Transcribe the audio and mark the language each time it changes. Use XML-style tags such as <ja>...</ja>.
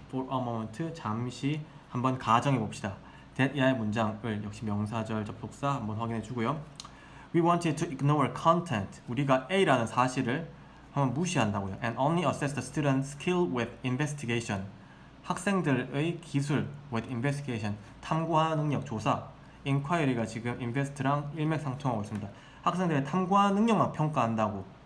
<en>for a moment,</en> <ko>잠시 한번 가정해 봅시다. that 야의 문장을 역시 명사절 접속사 한번 확인해 주고요.</ko> <en>We wanted to ignore content.</en> <ko>우리가 A라는 사실을 한번 무시한다고요.</ko> <en>And only assess the student's skill with investigation.</en> <ko>학생들의 기술</ko> <en>with investigation.</en> <ko>탐구하는 능력, 조사. inquiry가 지금 invest랑 일맥상통하고 있습니다. 학생들의 탐구하는 능력만 평가한다고.</ko>